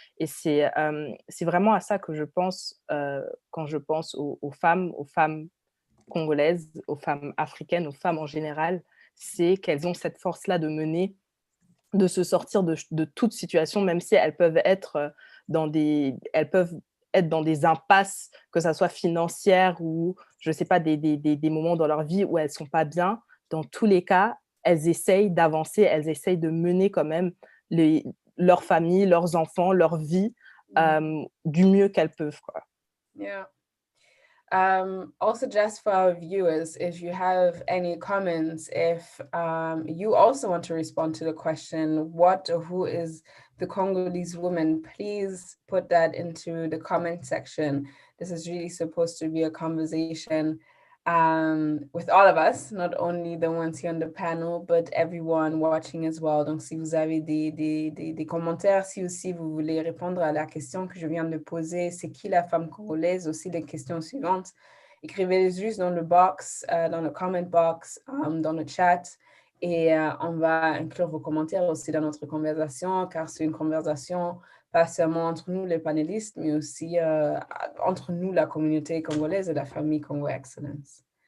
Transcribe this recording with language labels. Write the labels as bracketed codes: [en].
[fr] Et c'est vraiment à ça que je pense quand je pense aux femmes congolaises, aux femmes africaines, aux femmes en général, c'est qu'elles ont cette force-là de mener, de se sortir de toute situation, même si elles peuvent être dans des impasses, que ça soit financières ou, je sais pas, des moments dans leur vie où elles sont pas bien. Dans tous les cas, elles essayent d'avancer, elles essayent de mener quand même leur famille, leurs enfants, leur vie du mieux qu'elles peuvent, quoi. [en] Yeah. Also, just for our viewers, if you have any comments, if you also want to respond to the question, what or who is the Congolese woman, please put that into the comment section. This is really supposed to be a conversation with all of us, not only the ones here on the panel, but everyone watching as well. [fr] Donc, si vous avez des commentaires, si aussi vous voulez répondre à la question que je viens de poser, c'est qui la femme congolaise, aussi les questions suivantes, écrivez-les juste dans le box, dans le comment box, dans le chat, et on va inclure vos commentaires aussi dans notre conversation, car c'est une conversation pas seulement entre nous les panélistes, mais aussi entre nous, la communauté congolaise et la famille Congo Excellence.